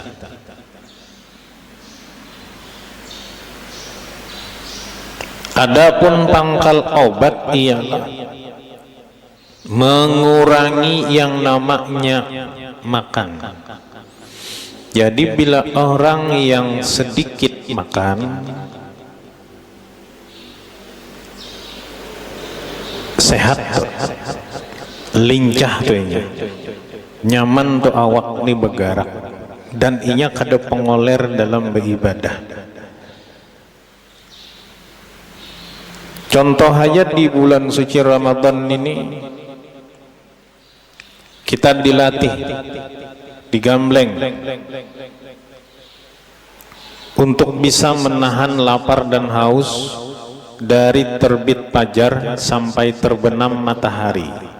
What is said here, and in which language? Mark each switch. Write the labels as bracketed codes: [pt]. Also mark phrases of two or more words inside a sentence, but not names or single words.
[id] Adapun pangkal obat ialah mengurangi yang namanya makan. Jadi bila orang yang sedikit makan sehat, [bjn] lincah tuh inya, nyaman tuh awak ni bergerak, dan inya kada pengoler dalam beribadah. [id] Contoh aja di bulan suci Ramadan ini kita dilatih, digambleng untuk bisa menahan lapar dan haus dari terbit fajar sampai terbenam matahari.